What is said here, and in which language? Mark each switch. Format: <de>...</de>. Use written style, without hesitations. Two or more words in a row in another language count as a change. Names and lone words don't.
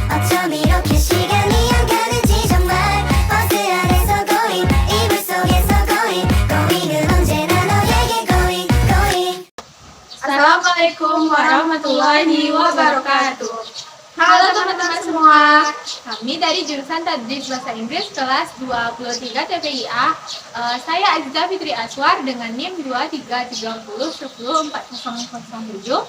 <ko>나처럼 이렇게 시간이 안 가는지 정말 버스 안에서 고잉 이불 속에서 고잉 고잉은 언제나 너에게</ko> <en>going going.</en> <ar>السلام عليكم ورحمة الله وبركاته.</ar> <id>Halo teman-teman semua, kami dari jurusan Tadris Bahasa Inggris kelas 23 TPIA. Saya Aziza Fitri Aswar dengan NIM 2330104007.</id>